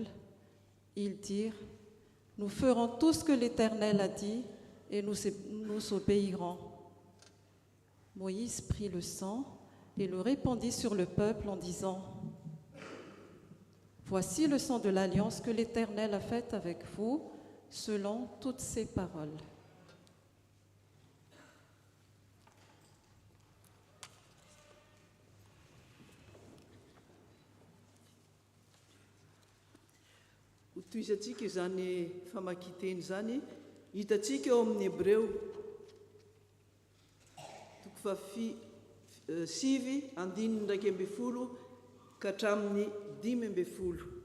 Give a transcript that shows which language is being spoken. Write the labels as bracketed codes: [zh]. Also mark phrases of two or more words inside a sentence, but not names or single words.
[fr] Ils dirent, « Nous ferons tout ce que l'Éternel a dit et nous obéirons. » Moïse prit le sang et le répandit sur le peuple en disant, « Voici le sang de l'Alliance que l'Éternel a faite avec vous, selon toutes ses paroles. » [mg] Toizatsika izany famakiteny zany hitatsika eo amin'ny Hebreo toko sivy andininy 1 ka hatramin'ny 5.